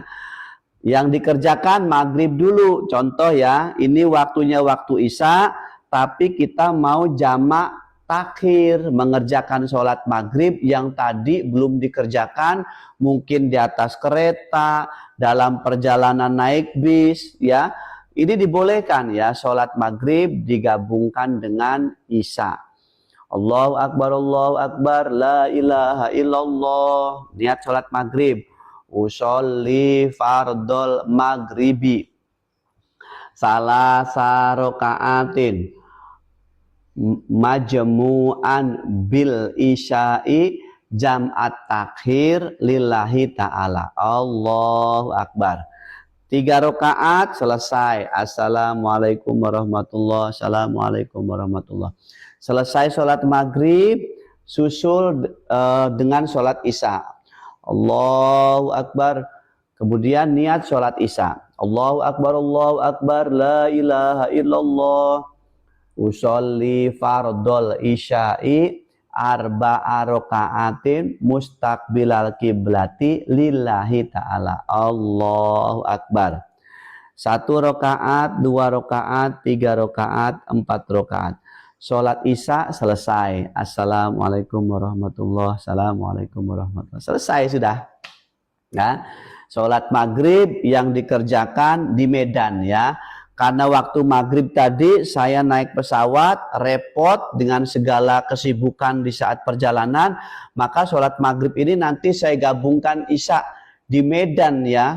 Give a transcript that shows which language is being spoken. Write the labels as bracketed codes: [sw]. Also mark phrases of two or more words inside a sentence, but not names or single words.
[id] Yang dikerjakan maghrib dulu, contoh ya, ini waktunya waktu isya, tapi kita mau jamak takhir, mengerjakan sholat maghrib yang tadi belum dikerjakan, mungkin di atas kereta, dalam perjalanan naik bis, ya, ini dibolehkan ya, sholat maghrib digabungkan dengan isya. [ar] الله أكبر، لا إله إلا الله, [id] niat sholat maghrib. [ar] أصلي فرض المغرب ثلاث ركعات مجموعا بالعشاء جمع تأخير لله تعالى. الله أكبر. [id] 3 rakaat selesai. [ar] السلام عليكم ورحمة الله وبركاته. السلام عليكم ورحمة الله وبركاته. [id] Selesai sholat maghrib, susul dengan sholat isya. [ar] الله أكبر. [id] Kemudian niat sholat isya. [ar] الله أكبر، لا إله إلا الله. أصلي فرض العشاء أربع ركعات مستقبل القبلة لله تعالى. الله أكبر. [id] 1 rakaat, 2 rakaat, 3 rakaat, 4 rakaat. Sholat isya selesai. [ar] السلام عليكم ورحمة الله وبركاته. السلام عليكم ورحمة الله وبركاته. [id] Selesai sudah. Ya, sholat maghrib yang dikerjakan di Medan ya. Karena waktu maghrib tadi saya naik pesawat, repot dengan segala kesibukan di saat perjalanan, maka sholat maghrib ini nanti saya gabungkan isya di Medan ya.